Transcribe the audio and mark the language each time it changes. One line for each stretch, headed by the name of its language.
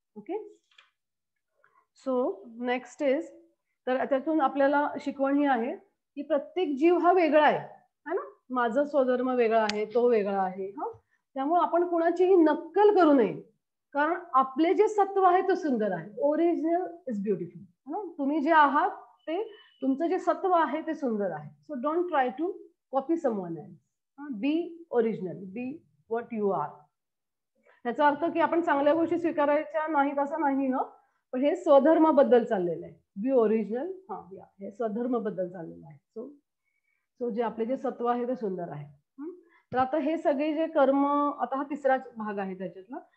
English: okay, so next is,
Marathi: तर त्यातून आपल्याला शिकवण ही आहे की प्रत्येक जीव हा वेगळा आहे, है ना. माझा स्वधर्म वेगळा आहे, तो वेगळा आहे. त्यामुळे आपण कुणाचीही नक्कल करू नये, कारण आपले जे सत्व आहे ते सुंदर आहे.
English: Original is beautiful.
Marathi: तुम्ही जे आहात ते तुमचं जे सत्व आहे ते सुंदर आहे.
English: So don't try to copy someone else. Be original, be what you are.
Marathi: याचा अर्थ की आपण चांगल्या गोष्टी स्वीकारायच्या नाहीत असं नाही, पण हे स्वधर्माबद्दल चाललेलं आहे.
English: be original,
Marathi: हे स्वधर्माबद्दल चाललेलं आहे. सो जे आपले जे सत्व आहे ते सुंदर आहे. तर आता हे सगळे जे कर्म, आता हा 3रा भाग आहे त्याच्यातला.